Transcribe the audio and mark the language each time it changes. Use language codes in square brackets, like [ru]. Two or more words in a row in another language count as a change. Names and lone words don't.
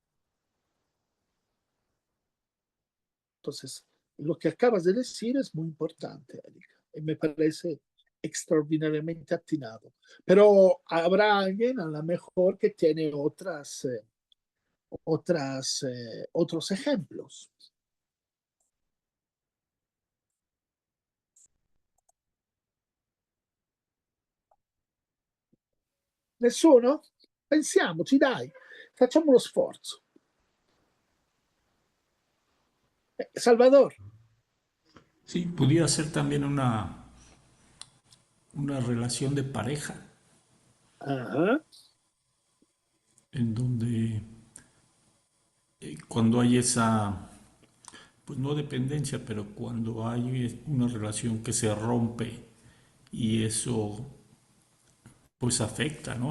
[es] Entonces, lo que acabas de decir es muy importante, Erika, y me parece extraordinariamente atinado. Pero habrá alguien a lo mejor que tiene otros ejemplos. [it] Nessuno? Pensiamoci, dai, facciamo uno sforzo. Salvador. [es] Sí, pudiera ser también una relación de pareja. Ajá. En donde cuando hay esa, pues no dependencia, pero cuando hay una relación que se rompe y eso pues afecta, ¿no?